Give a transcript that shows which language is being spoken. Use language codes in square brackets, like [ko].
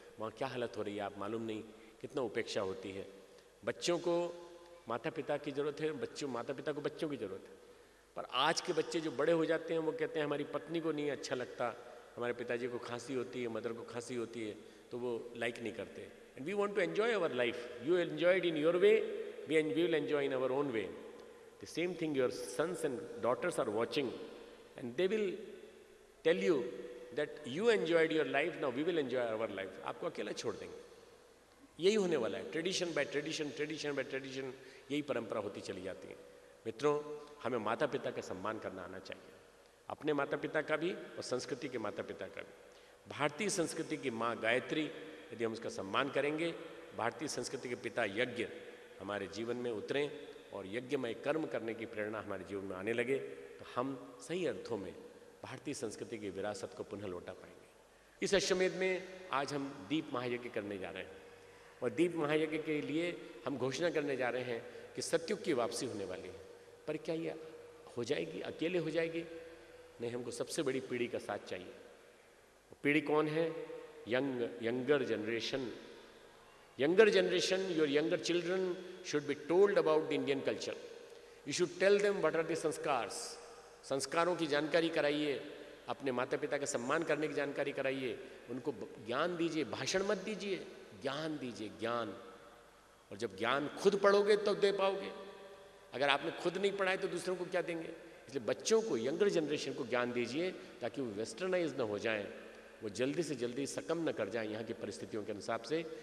[hi] वहाँ क्या हालत हो रही है आप मालूम नहीं, कितना उपेक्षा होती है। बच्चों को माता पिता की ज़रूरत है, माता पिता को बच्चों की ज़रूरत है। पर आज के बच्चे जो बड़े हो जाते हैं वो कहते हैं हमारी पत्नी को नहीं अच्छा लगता, हमारे पिताजी को खांसी होती है, मदर को खांसी होती है, तो वो लाइक नहीं करते। [en] And we want to enjoy our life. You enjoy it in your way, we will enjoy in our own way. The same thing your sons and daughters are watching and they will tell you that you enjoyed your life, now we will enjoy our life. [hi] आपको अकेला छोड़ देंगे। यही होने वाला है। Tradition bye tradition, tradition bye tradition, यही परंपरा होती चली जाती है। मित्रों, हमें माता पिता का सम्मान करना आना चाहिए, अपने माता पिता का भी और संस्कृति के माता पिता का भी। भारतीय संस्कृति की माँ गायत्री, यदि हम उसका सम्मान करेंगे, भारतीय संस्कृति के पिता यज्ञ हमारे जीवन में उतरें और यज्ञमय कर्म करने की प्रेरणा हमारे जीवन में आने लगे, तो हम सही अर्थों में भारतीय संस्कृति की विरासत को पुनः लौटा पाएंगे। इस अश्वमेध में आज हम दीप महायज्ञ करने जा रहे हैं और दीप महायज्ञ के लिए हम घोषणा करने जा रहे हैं कि सतयुग की वापसी होने वाली है। पर क्या ये हो जाएगी, अकेले हो जाएगी? नहीं, हमको सबसे बड़ी पीढ़ी का साथ चाहिए। पीढ़ी कौन है? [en] Younger generation. Younger generation, your younger children should be told about the Indian culture. You should tell them what are the sanskars. [hi] संस्कारों की जानकारी कराइए, अपने माता पिता का सम्मान करने की जानकारी कराइए, उनको ज्ञान दीजिए, भाषण मत दीजिए, ज्ञान दीजिए, ज्ञान। और जब ज्ञान खुद पढ़ोगे तब तो दे पाओगे। अगर आपने खुद नहीं पढ़ाए तो दूसरों को क्या देंगे? इसलिए बच्चों को, [en] younger generation [hi] को ज्ञान दीजिए ताकि वो वेस्टर्नाइज न हो जाएं, वो जल्दी से जल्दी सकम न कर जाएं यहाँ की परिस्थितियों के हिसाब से।